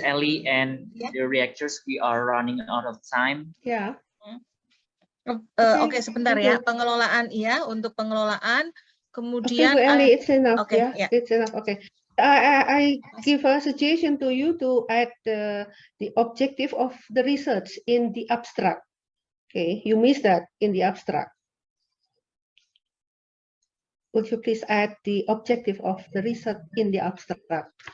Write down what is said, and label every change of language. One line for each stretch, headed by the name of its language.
English: Ellie and the reactors, we are running out of time.
Indonesian: Ya. Oke, sebentar ya. Pengelolaan untuk pengelolaan. Kemudian
English: Bu Ellie, it's enough. Okay, yeah. It's enough. Okay. I give a suggestion to you to add the objective of the research in the abstract. Okay, you missed that in the abstract. Would you please add the objective of the research in the abstract?